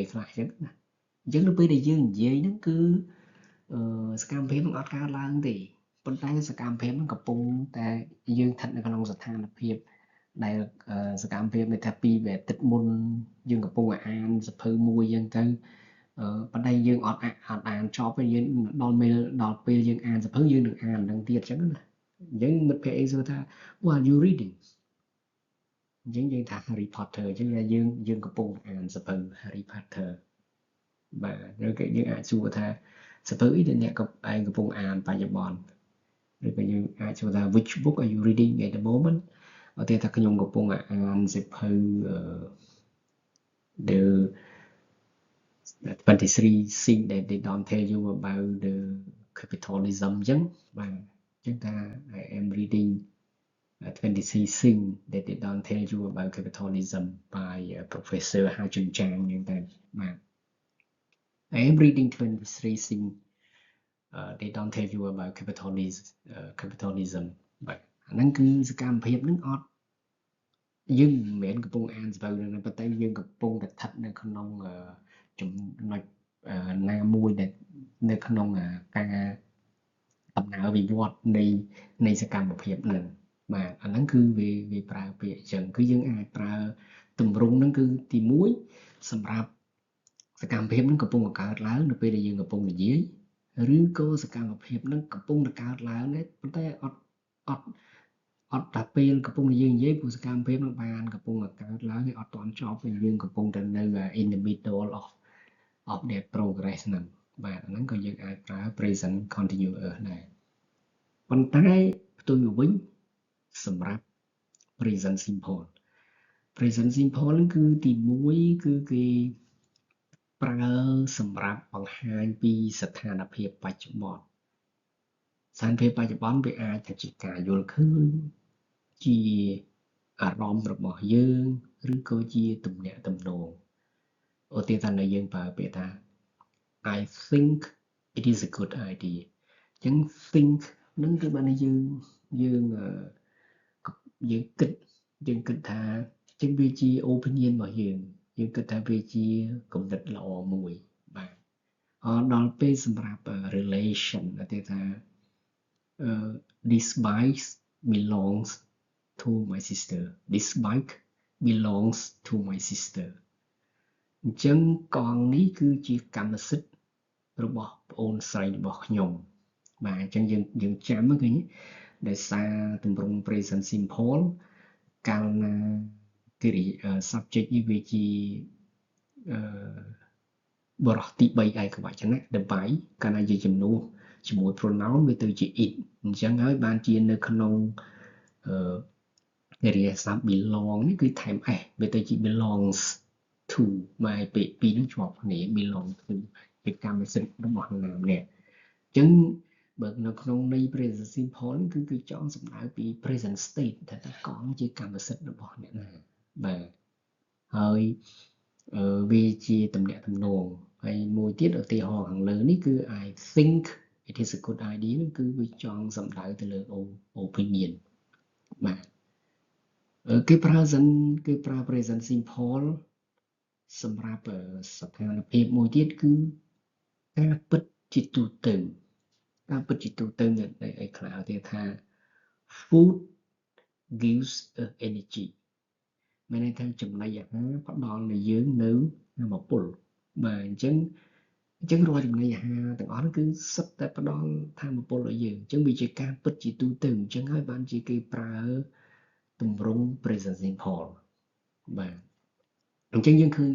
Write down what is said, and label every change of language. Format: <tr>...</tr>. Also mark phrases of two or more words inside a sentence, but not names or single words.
<km>ខ្លះអញ្ចឹងណាអញ្ចឹងនៅពេលដែលយើងនិយាយហ្នឹងគឺសកម្មភាពនឹងអត់កើតឡើងទេប៉ុន្តែសកម្មភាពនឹងកំពុងតែយើងស្ថិតនៅក្នុងស្ថា នភាពដែលសកម្មភាពនេះថាពីអាទិត្យមុនយើងកំពុងអានសៀវភៅមួយអញ្ចឹងទៅប៉ុន្តែយើង អត់អានចប់ទេយើងដល់ពេលយើងអានសៀវភៅយើងនឹងអាននឹងទៀតអញ្ចឹងណាអញ្ចឹងមិត្តភ័ក្តិអីសួរថា</km> <en>what are you reading</en> <km>អញ្ចឹងយើងថា Harry Potter អញ្ចឹងយើងកំពុងអានសៀវភៅ Harry Potter បាទឬក៏យើងអាចសួរថាសៀវភៅអីដែលអ្នកឯងកំពុងអានបច្ចុប្បន្នឬក៏យើងអាចសួរថា</km> <en>which book are you reading at the moment</en> <km>ឧទាហរណ៍ថាខ្ញុំកំពុងអានសៀវភៅ</km> <en>the 23 things that they don't tell you about the capitalism</en> <km>អញ្ចឹងបាទអញ្ចឹង</km> <en>ថា I am reading 23 things that they don't tell you about capitalism by Professor Ha Jun Chang</en> <km>អញ្ចឹងតែបាទ</km> <en>I am reading 23 things they don't tell you about capitalism</en> <km>បាទអាហ្នឹងគឺសកម្មភាពហ្នឹងអត់យើងមិនមែនកំពុង អានសៀវភៅហ្នឹងប៉ុន្តែយើងកំពុងតែស្ថិតនៅក្នុងចំណុចណាមួយដែលនៅក្នុងការដំណើរវិវត្តនៃសកម្មភាពហ្នឹងបាទអាហ្នឹងគឺវាប្រើពាក្យអញ្ចឹងគឺយើងអាចប្រើទម្រង់ហ្នឹងគឺទី1សម្រាប់ សកម្មភាពហ្នឹងកំពុងកើតឡើងនៅពេលដែលយើងកំពុងនិយាយឬក៏សកម្មភាពហ្នឹងកំពុងតែកើតឡើងដែរប៉ុន្តែអត់តែពេលកំពុងនិយាយ ព្រោះសកម្មភាពហ្នឹងបានកំពុងតែកើតឡើងហើយអត់ទាន់ចប់ពេលយើងកំពុងតែនៅ</km> <en>in the middle of that progress</en> <km>ហ្នឹង បាទអាហ្នឹងក៏យើងអាចប្រើ</km> <en>present continuous</en> <km>ដែរប៉ុន្តែផ្ទុយមកវិញសម្រាប់</km> <en>present simple</en> <km>ហ្នឹងគឺ ទី1គឺគេប្រើសម្រាប់បង្ហាញពីស្ថានភាពបច្ចុប្បន្នស្ថានភាពបច្ចុប្បន្នវាអាចថាជាការយល់ឃើញជាអារម្មណ៍របស់យើងឬក៏ជាទំនាក់ទំនងឧទាហរណ៍ថាយើងប្រើពាក្យថា</km> <en>I think it is a good idea</en> <km>អញ្ចឹង think នឹងគឺបានយើង គិតថាអញ្ចឹងវាជា opinion របស់យើងគិតថាវាជាគំនិតល្អមួយបាទដល់ពេលសម្រាប់ relation ឧទាហរណ៍ថា</km> <en>this bike belongs to my sister this bike belongs to my sister</en> <km>ចឹងកងនេះគឺជាកម្មសិទ្ធិរបស់ប្អូនស្រីរបស់ខ្ញុំបាទអញ្ចឹងយើងចាំឃើញដោយសារទម្រង់</km> <en>present simple</en> <km>កាលណាកិរិយា subject នេះវាជា បរិះទី3ឯកវចនៈ the by កាលណាជាជំនួសជាមួយ pronoun វាទៅជា it អញ្ចឹងហើយបានជានៅក្នុង កិរិយាសព្ទ belong នេះគឺថែម s វាទៅជា</km> <en>belongs to</en> <km>មកពាក្យពីរនឹងជាប់គ្នា</km> <en>belong to</en> <km>ជាកម្មសិទ្ធិរបស់នរណាម្នាក់អញ្ចឹងបើនៅក្នុងន័យ</km> <en>present simple</en> <km>គឺចង់សំដៅពី</km> <en>present state</en> <km>ថាតើកងជាកម្មសិទ្ធិរបស់អ្នកណាបាទហើយវាជាទំនាក់ទំនងហើយមួយទៀតឧទាហរណ៍ខាងលើនេះគឺ</km> <en>I think it is a good idea</en> <km>នឹងគឺវាចង់សំដៅទៅលើ opinion បាទគេប្រើ</km> <en>present simple</en> <km>សម្រាប់ស្ថានភាពមួយទៀតគឺការពិតជាទូទៅការពិតជាទូទៅនៅឯខ្លះគេថា</km> <en>food gives us energy</en> <km>មានន័យថាចំណីអាហារផ្ដល់ឲ្យយើងនៅអារ ពលបាទអញ្ចឹងរាល់ចំណីអាហារទាំងអស់នោះគឺសុទ្ធតែផ្ដល់ថាមពលឲ្យយើងអញ្ចឹងវាជាការពិតជាទូទៅអញ្ចឹងហើយបានជាគេប្រើទម្រង់</km> <en>present simple</en> <km>បាទអញ្ចឹងយើងឃើ</km>